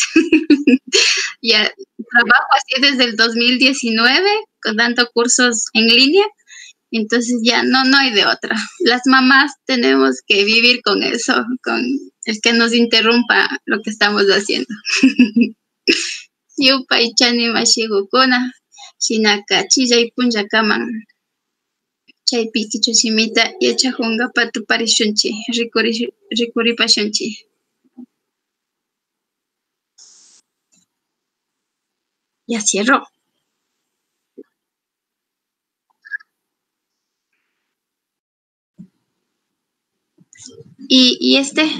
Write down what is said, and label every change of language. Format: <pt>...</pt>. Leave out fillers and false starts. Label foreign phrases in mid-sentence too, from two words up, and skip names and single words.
<es>Ya trabajo así desde el 2019, dando cursos en línea, entonces ya no hay de otra. Las mamás tenemos que vivir con eso, con el que nos interrumpa lo que estamos haciendo.</es> <qu>Yupaychani mashigukuna, shinaka chillay punllakaman chaypi kichusimita yachajunqapa tuparishunchik, rikuripashunchik.</qu> <es>Ya cierro. Y este,</es>